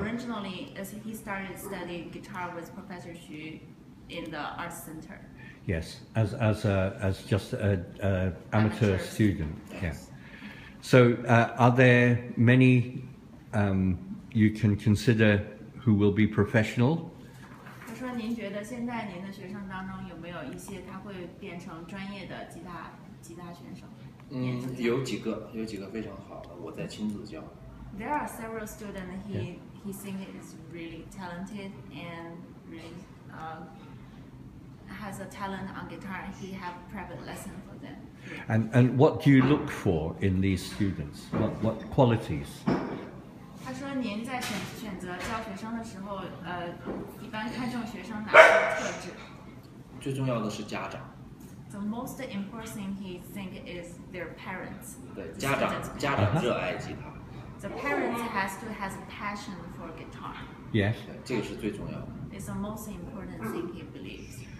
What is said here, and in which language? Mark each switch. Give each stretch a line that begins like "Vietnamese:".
English: Originally, he started studying guitar with Professor Xu in the art center. Yes, as just a amateur Amateur. student. Yeah. So, are there many you can consider who will be professional?
Chinese: 他说：“您觉得现在您的学生当中有没有一些他会变成专业的吉他选手？” 有几个非常好的，我在亲自教。
English: There are several students he thinks is really talented and really has a talent on guitar. He have private lesson for them. And what do you look for in these students? What qualities?
Chinese: 他说：“您在选择教学生的时候，一般看重学生哪些特质？” 最重要的是家长。
English: The most important thing he think is their parents.
Chinese: 对，家长热爱吉他。
English: The parents has to has a passion for guitar. Yes.
Chinese: 对，这个是最重要的。
English: It's the most important thing he believes.